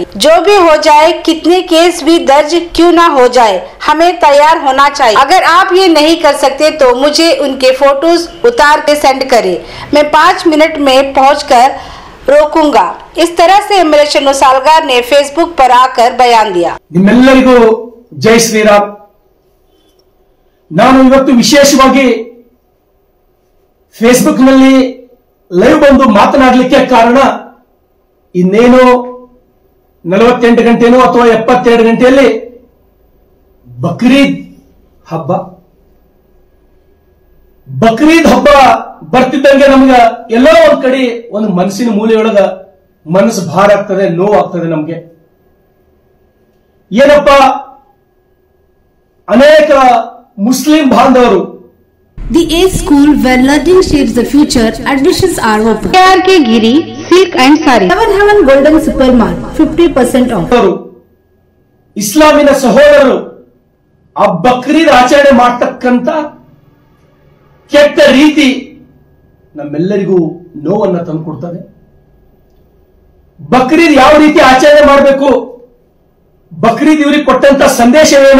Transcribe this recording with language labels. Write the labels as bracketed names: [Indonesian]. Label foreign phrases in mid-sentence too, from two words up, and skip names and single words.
[Hindi] जो भी हो जाए, कितने केस भी दर्ज क्यों ना हो जाए, हमें तैयार होना चाहिए। अगर आप ये नहीं कर सकते तो मुझे उनके फोटोज उतार के सेंड करें, मैं 5 मिनट में पहुँचकर रोकूंगा। इस तरह से एमएलए शरणु सालगार ने फेसबुक पर आकर बयान दिया। [Kannada] ನಿಮ್ಮೆಲ್ಲರಿಗೂ ಜೈ ಶ್ರೀರಾಮ್। ನಾನು ಇವತ್ತು ವಿಶೇಷವಾಗಿ ಫೇಸ್ಬುಕ್ ನಲ್ಲಿ ಲೈವ್ ಬಂದು ಮಾತನಾಡಲಿಕ್ಕೆ ಕಾರಣ ಇನ್ನೇನು 48 ಗಂಟೆನೋ ಅಥವಾ 72 ಗಂಟೆಯಲ್ಲಿ ಬಕ್ರೀದ್ ಹಬ್ಬ ಬರ್ತಿದ್ದಂಗೆ ನಮ್ಗೆ ಎಲ್ಲೋ ಒಂದ್ ಕಡೆ ಒಂದು ಮನಸ್ಸಿನ ಮೂಲೆಯೊಳಗ ಮನಸ್ಸು ಭಾರ ಆಗ್ತದೆ, ನೋವಾಗ್ತದೆ ನಮ್ಗೆ। ಏನಪ್ಪ, ಅನೇಕ ಮುಸ್ಲಿಂ ಬಾಂಧವರು [English] The age school where learning shapes the future admissions are open. KRK Giri Silk and Sari, Heaven Golden Super Mart 50% off. [Kannada] ಇಸ್ಲಾಮಿನ ಸಹೋದರರು ಆ ಬಕ್ರೀದ್ ಆಚರಣೆ ಮಾಡ್ತಕ್ಕಂತ ಕೆಟ್ಟ ರೀತಿ ನಮ್ಮೆಲ್ಲರಿಗೂ ನೋವನ್ನ ತಂದುಕೊಡ್ತದೆ। ಬಕ್ರೀದ್ ಯಾವ ರೀತಿ ಆಚರಣೆ ಮಾಡಬೇಕು, ಬಕ್ರೀದ್ ಇವರಿಗೆ ಕೊಟ್ಟಂತ ಸಂದೇಶವೇನು?